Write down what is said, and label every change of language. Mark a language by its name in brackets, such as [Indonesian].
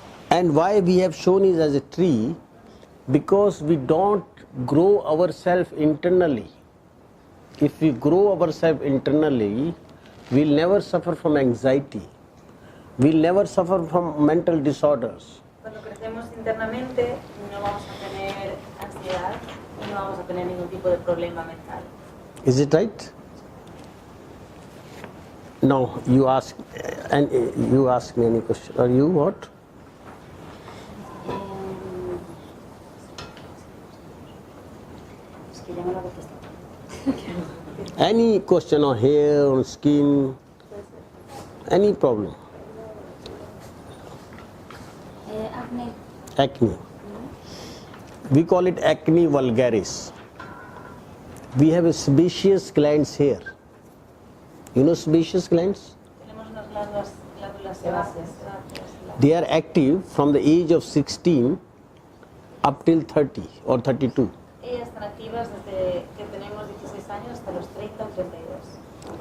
[English] And why we have shown it as a tree? Because we don't grow ourselves internally. If we grow ourselves internally, we'll never suffer from anxiety. We'll never suffer from mental disorders. [Spanish] Cuando crecemos internamente, no vamos a tener ansiedad y no vamos a tener ningún tipo de problema mental. [English] Is it right? No, you ask, and you ask me any question. Are you what? [Spanish] Es que ya me lo contestado. [English] Any question on hair, on skin, any problem? Acne. Acne. We call it acne vulgaris. We have a sebaceous glands here. You know sebaceous glands? [Spanish] Tenemos unas glándulas sebáceas. [English] They are active from the age of 16 up till 30 or 32. [Spanish] Ellas están activas desde que tenemos 16 años hasta los 30 o 32.